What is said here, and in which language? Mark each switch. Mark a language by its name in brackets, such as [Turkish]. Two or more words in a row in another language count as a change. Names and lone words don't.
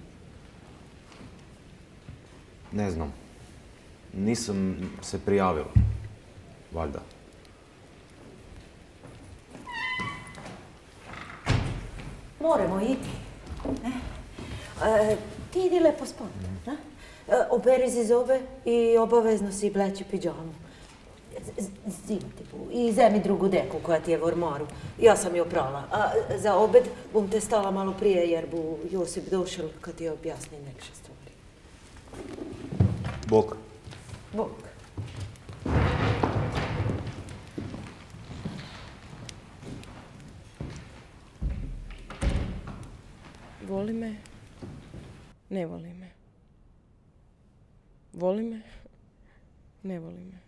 [Croatian] Ne znam. Nisam se prijavil. Valjda. Moramo iti. Ti idi lepo spat. Operi si zobe i obavezno si bleći pidžamu. Zima ti bu. I zemi drugu deku koja ti je v ormaru. Ja sam je oprala. A za obed bom te stala malo prije jer bu Josip došel kad ti objasni nekše stvari. Bok. Bog. Voli me, ne voli me. Voli me, ne voli me.